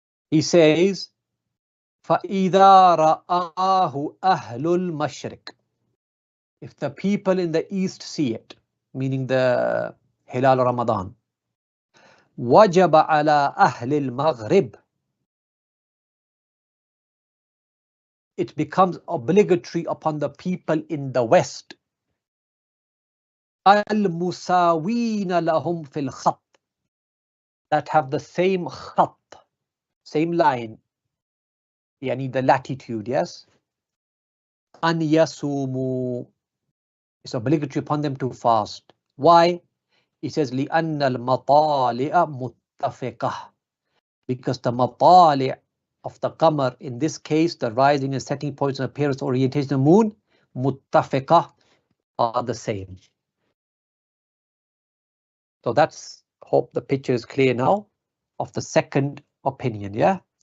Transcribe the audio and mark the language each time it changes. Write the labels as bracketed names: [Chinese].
[English] He says, [Arabic] فَإِذَا رَآهُ أَهْلُ الْمَشْرِقِ. [English] If the people in the east see it, meaning the Hilal Ramadan, [Arabic] وَجَبَ عَلَى أَهْلِ الْمَغْرِبِ. [English] It becomes obligatory upon the people in the west. [Arabic] الْمُسَاوِينَ لَهُمْ فِي الْخَطِّ. [English] That have the same khat, same line, yani the latitude, yes? [Arabic] أَنْ يَصُومُوا. [English] It's obligatory upon them to fast. Why? He says, [Arabic] لِأَنَّ الْمَطَالِعَ مُتَّفِقَةً. [English] Because the matali' of the qamar, in this case, the rising and setting points and appearance orientation of the moon, muttafiqah, are the same. So that's, hope the picture is clear now of the second opinion, yeah?